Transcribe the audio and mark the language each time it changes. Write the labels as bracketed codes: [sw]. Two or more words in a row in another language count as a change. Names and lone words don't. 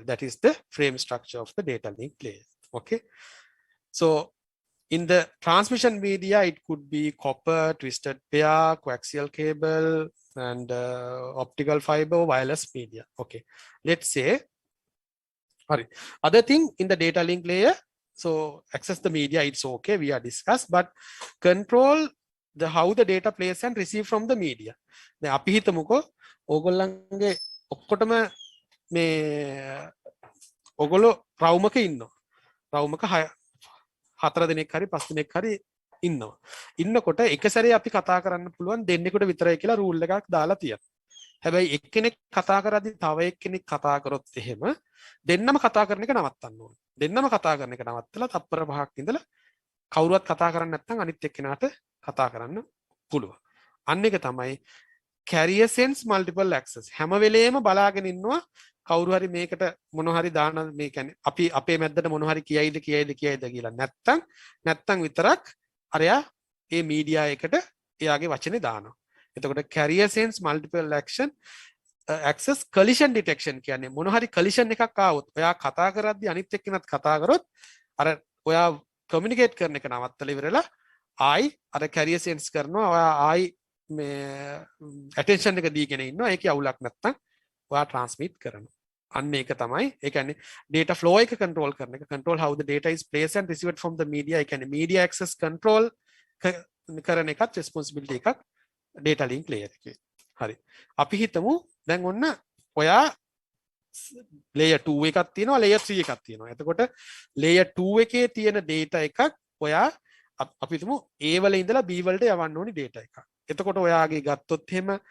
[en] That is the frame structure of the data link layer. Okay, so in the transmission media, it could be copper, twisted pair, coaxial cable, and optical fiber, wireless media. Okay, let's say, sorry, other thing in the data link layer, so access the media, it's okay, we are discussed, but control the how the data plays and receive from the media. [si] දැන් අපි හිතමුකෝ ඕගොල්ලන්ගේ ඔක්කොටම මේ ඕගොල්ලෝ රවුමක ඉන්නවා. රවුමක 4 දිනක් හරි 5 දිනක් හරි ඉන්නවා. ඉන්නකොට එක සැරේ අපි කතා කරන්න පුළුවන් දෙන්නෙකුට විතරයි කියලා රූල් එකක් දාලා තියෙනවා. හැබැයි එක්කෙනෙක් කතා කරද්දී තව එක්කෙනෙක් කතා කරොත් එහෙම දෙන්නම කතා කරන එක නවත්තන්න ඕනේ. දෙන්නම කතා කරන එක නවත්තලා තප්පර 5ක් ඉඳලා කවුරුවත් කතා කරන්නේ නැත්නම් අනිත් එක්කෙනාට කතා කරන්න පුළුවන්. අන්න එක තමයි [en] carrier sense multiple access. [si] හැම වෙලේම බලාගෙන ඉන්නවා කවුරු හරි මේකට මොන හරි දාන, මේ කියන්නේ අපි අපේ මැද්දට මොන හරි කියයිද කියලා නැත්තම් විතරක් අරයා ඒ මීඩියා එකට එයාගේ වචනේ දානවා. එතකොට [en] carrier sense multiple access collision detection [si] කියන්නේ මොන හරි collision එකක් ආවොත් ඔයා කතා කරද්දී අනිත් එක්කෙනත් කතා කරොත් අර ඔයා communicate කරන එක නවත්තලා ඉවරලා ආයි අර කැරියර් සෙන්ස් කරනවා ඔයා ආයි මේ ඇටෙන්ෂන් එක දීගෙන ඉන්නවා ඒකේ අවුලක් නැත්තම් ඔයා ට්‍රාන්ස්මිට් කරනවා අන්න ඒක තමයි ඒ කියන්නේ [en] data flow [si] එක control කරන එක [en] control how the data is placed and received from the media [si] ඒ කියන්නේ [en] media access control [si] කරන එකත් [en] responsibility එකක් data link layer [si] එකේ හරි අපි හිතමු දැන් ඔන්න ඔයා layer 2 එකක් තියෙනවා layer 3 එකක් තියෙනවා එතකොට layer 2 එකේ තියෙන data එකක් ඔයා අපි හිතමු A වල ඉඳලා B වලට යවන්න ඕනි data එකක් එතකොට ඔයාගේ ගත්තොත් එහෙම